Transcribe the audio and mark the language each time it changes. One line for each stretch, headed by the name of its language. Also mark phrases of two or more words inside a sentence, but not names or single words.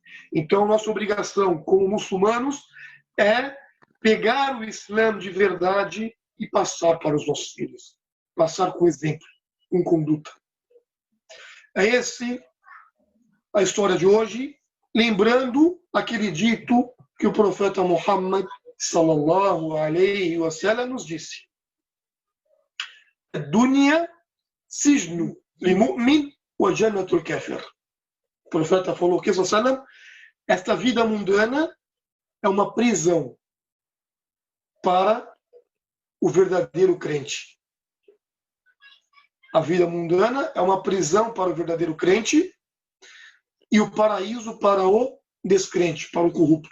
Portuguese: Então, nossa obrigação como muçulmanos é pegar o Islã de verdade e passar para os nossos filhos. Passar com exemplo, com conduta. É esse a história de hoje, lembrando aquele dito que o profeta Muhammad
Arabic: صلى الله عليه وسلم
Portuguese: nos disse:
Arabic: دنيا سجن لمؤمن وجنة الكافر.
Portuguese: O profeta falou que esta vida mundana é uma prisão para o verdadeiro crente. A vida mundana é uma prisão para o verdadeiro crente e o paraíso para o descrente, para o corrupto.